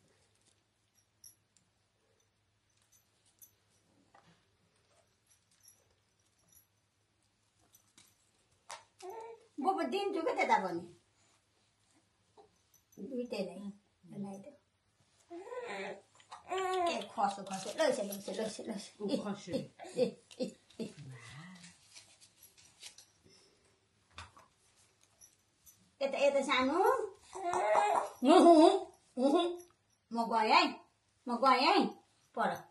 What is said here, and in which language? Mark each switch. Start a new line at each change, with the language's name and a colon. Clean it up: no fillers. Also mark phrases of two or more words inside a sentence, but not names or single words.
Malay: Bobo din juga tak tahu ni. Duit ni, lain tu.
Nepali: खस्यो खस्यो यता सानो म गएँ है पर